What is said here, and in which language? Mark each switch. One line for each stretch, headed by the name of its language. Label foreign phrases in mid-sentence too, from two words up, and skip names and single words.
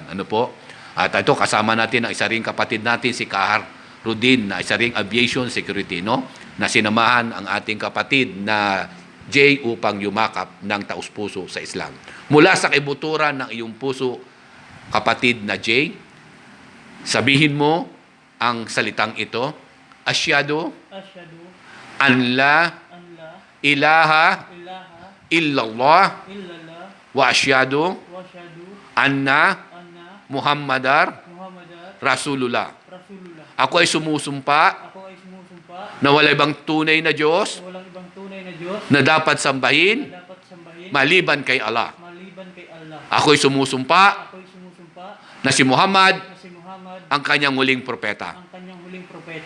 Filipino: At ito, kasama natin ang isa ring kapatid natin, si Kahar Rudin, na isa ring aviation security, na sinamahan ang ating kapatid na Jay upang yumakap ng taus-puso sa Islam. Mula sa kibuturan ng iyong puso, kapatid na Jay, sabihin mo ang salitang ito Asyhadu
Arabic: asyhadu أن لا أن لا ilaha ilaha illallah illallah وأشهد وأشهد anna anna Muhammadar Muhammadar Rasulullah. Rasulullah.
Filipino: Ako ay sumusumpa Ako ay sumusumpa na wala ibang tunay na Diyos na walang ibang tunay na Diyos na dapat sambahin na dapat sambahin maliban kay Allah. maliban kay Allah. Ako ay sumusumpa Ako ay sumusumpa na si Muhammad na si Muhammad ang kanyang huling propeta. ang kanyang huling propeta.